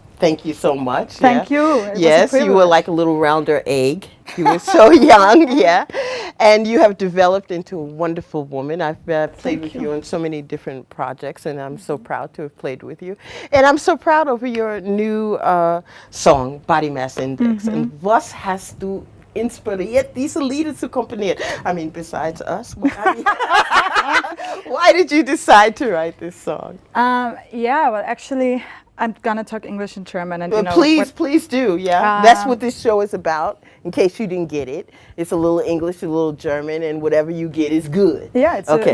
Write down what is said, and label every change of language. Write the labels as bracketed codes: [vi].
[en] Thank you so much. Thank you. Yes, you were like a little rounder egg. You were so young, yeah. And you have developed into a wonderful woman. I've played with you on so many different projects, and I'm so proud to have played with you. And I'm so proud over your new song, Body Mass Index. [de] And was hast du inspiriert diese Lieder zu komponieren? [en] I mean, besides us, why did you decide to write this song? Yeah, well, actually, I'm gonna talk English and German, and you know, Please do. Yeah, that's what this show is about. In case you didn't get it, it's a little English, a little German, and whatever you get is good. Yeah, okay.